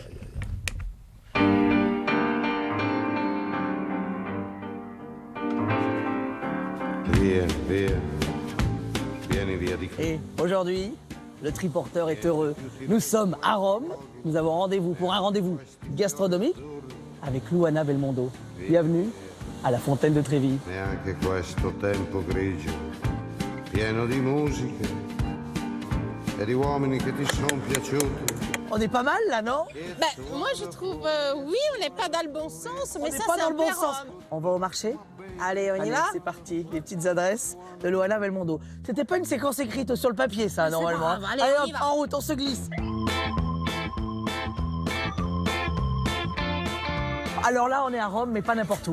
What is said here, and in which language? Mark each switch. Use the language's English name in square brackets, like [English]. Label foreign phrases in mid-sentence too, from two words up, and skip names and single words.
[French] Et aujourd'hui, le triporteur est heureux. Nous sommes à Rome. Nous avons rendez-vous pour un rendez-vous gastronomique avec Luana Belmondo. Bienvenue à la Fontaine de Trévi. [Italian] Neanche questo tempo grigio, pieno di musica e di uomini che ti sono piaciuti. [French] On est pas mal là, non? Moi je trouve, oui, on n'est pas dans le bon sens, mais ça pas c'est dans un le bon peu sens. Rome. On va au marché? Allez, on y va? C'est parti, les petites adresses de Luana Belmondo. C'était pas une séquence écrite sur le papier, ça, normalement. Grave. Allez, on y va. En route, on se glisse. Alors là, on est à Rome, mais pas n'importe où.